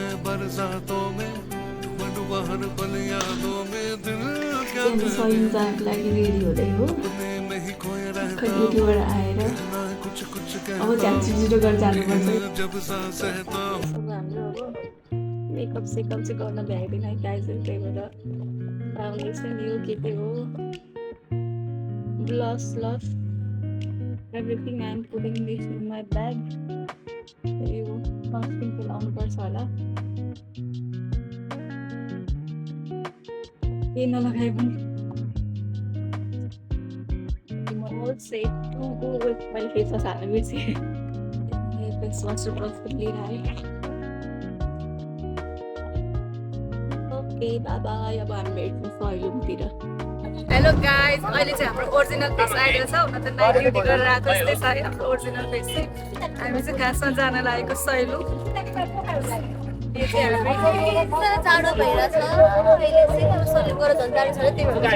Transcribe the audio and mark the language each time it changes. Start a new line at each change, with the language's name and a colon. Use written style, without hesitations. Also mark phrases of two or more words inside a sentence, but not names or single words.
Hindi: बरसातों में डूबा हर पल यादों में दिल क्या
Nepali: सैलुङ जानको लागि रेडी हुँदै हो
Hindi: में ही खोए रहता
Nepali: खटिएबाट आएर
Hindi: ना कुछ कुछ
Nepali: अब झ्याक छिटो गरेर जानुपर्छ
Hindi: जब सांस सहता
Nepali: अब हाम्रो अब मेकअप सेकअप चाहिँ गर्न भ्याइँदैन गाइज त्यही भएर फाउन्डेसन यो के के हो ग्लस लस
English: everything I am putting this in my bag
Nepali: यो सनस्क्रिन चाहिँ लाउनुपर्छ होला केही नलगाए पनि
English: all set to go with my face was animated. This was perfectly right. Okay, bye bye.
Nepali: अब हामी भेट्छौँ सैलुङतिर।
English: hello guys,
Nepali: अहिले चाहिँ हाम्रो
English: original face
Nepali: आइरहेको छ। हुन त
English: night duty
Nepali: गरेर आएको जस्तै छ हाम्रो
English: original face
Nepali: चाहिँ। हामी चाहिँ खासमा जान लागेको सैलुङ। यो चाहिँ चाँडो भइरहेछ अहिले चाहिँ अब सैलुङ गरेर झन् गाडी छ र त्यही भएर